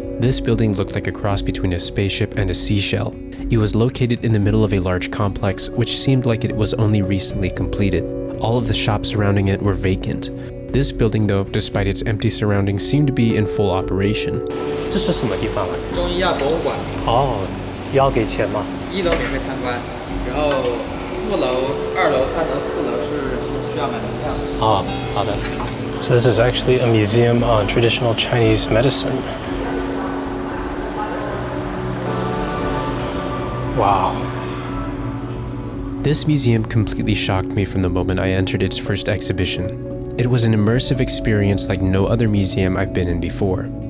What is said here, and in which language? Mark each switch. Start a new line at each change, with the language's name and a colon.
English: This building looked like a cross between a spaceship and a seashell. It was located in the middle of a large complex, which seemed like it was only recently completed. All of the shops surrounding it were vacant. This building, though, despite its empty surroundings, seemed to be in full operation.
Chinese: 这是什么地方啊？中医药博物馆。哦，要给钱吗？1楼免费参观，然后副楼、2楼、3楼、4楼是需要买门票。哦，好的。
English: So this is actually a museum on traditional Chinese medicine. Wow. This museum completely shocked me from the moment I entered its first exhibition. It was an immersive experience like no other museum I've been in before.